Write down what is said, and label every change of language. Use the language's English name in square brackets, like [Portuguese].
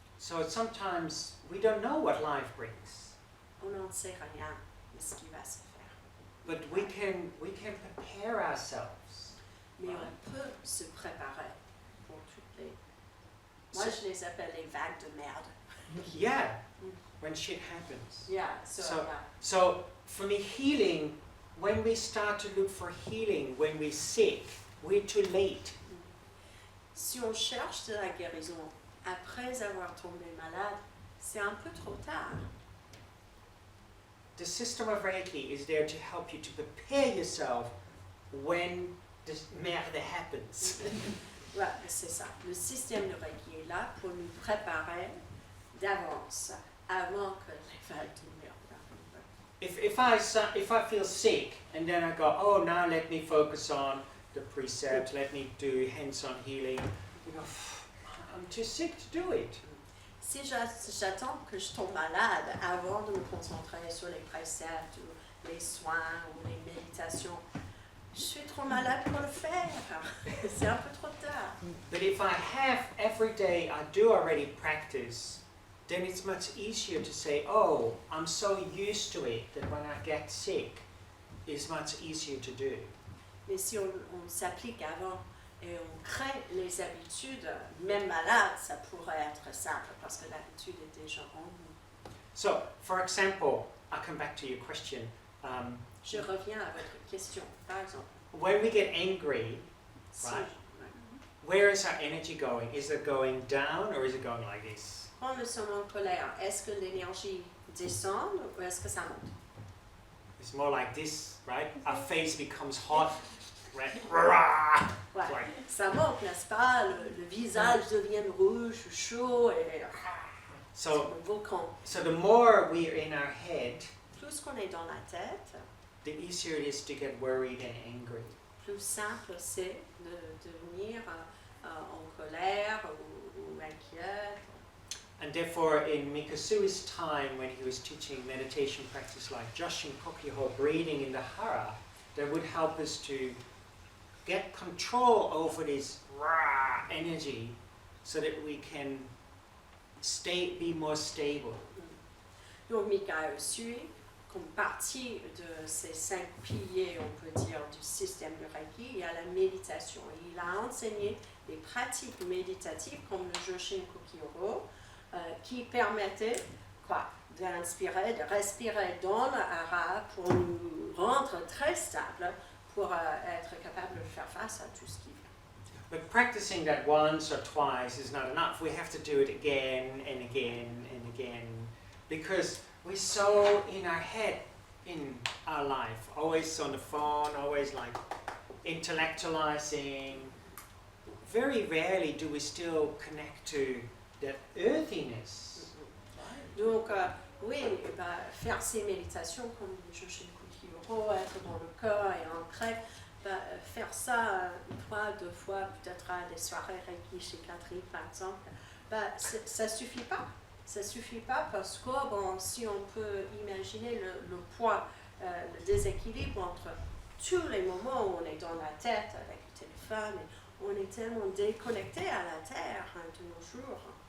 [English] So sometimes we don't know what life brings, [French] On n'en sait rien de ce qui va se faire. [English] but we can prepare ourselves. [French] Mais on peut se préparer pour toutes les... Moi, je les appelle les vagues de merde. [English] Yeah, when shit happens. Yeah, So for me, healing, when we start to look for healing when we're sick, we're too late. [French] Si on cherche de la guérison après avoir tombé malade, c'est un peu trop tard. [English] The system of Reiki is there to help you to prepare yourself when the merde happens. [French] Voilà, c'est ça. Le système de Reiki est là pour nous préparer d'avance avant que les vagues de merde arrivent. [English] If I feel sick and then I go, oh, now let me focus on the precepts, let me do hands-on healing, you go, I'm too sick to do it. [French] Si j'attends que je tombe malade avant de me concentrer sur les préceptes ou les soins ou les méditations, je suis trop malade pour le faire. C'est un peu trop tard. [English] But if I have every day, I do already practice, then it's much easier to say, oh, I'm so used to it that when I get sick, it's much easier to do. [French] Mais si on s'applique avant et on crée les habitudes, même malade, ça pourrait être simple parce que l'habitude est déjà en nous. [English] So, for example, I'll come back to your question. [French] Je reviens à votre question. Par exemple, [English] When we get angry, [French] si, [English] right, where is our energy going? Is it going down or is it going like this? [French] quand nous sommes en colère, est-ce que l'énergie descend ou est-ce que ça monte? [English] It's more like this, right? Our face becomes hot, right? Rah! [French] Ouais. [English] Like, [French] Ça monte, n'est-ce pas? Le visage devient rouge, chaud et c'est [English] so, [French] comme un volcan. [English] so the more we're in our head, [French] Plus qu'on est dans la tête, [English] the easier it is to get worried and angry. [French] plus simple c'est de devenir en colère ou inquiète. [English] And therefore, in Mikasui's time, when he was teaching meditation practice like Joshin Kokyoho, breathing in the hara, that would help us to get control over this rah energy so that we can be more stable. [French] Donc Mikao Sui, comme partie de ces 5 piliers, on peut dire, du système de Reiki, il y a la méditation. Il a enseigné des pratiques méditatives comme le Joshin Kokyoho, qui permettaient d'inspirer, de respirer dans le hara pour nous rendre très stables, pour être capable de faire face à tout ce qui vient. [English] But practicing that once or twice is not enough. We have to do it again and again and again, because we're so in our head in our life, always on the phone, always like intellectualizing. Very rarely do we still connect to that earthiness. [French] Donc, oui, faire ces méditations comme le Joshin Kokyoho, être dans le corps et ancré, faire ça une fois, 2 fois, peut-être à des soirées Reiki chez Kathryn par exemple, ça suffit pas. Ça suffit pas parce que si on peut imaginer le poids, le déséquilibre entre tous les moments où on est dans la tête avec le téléphone, et on est tellement déconnecté à la terre de nos jours.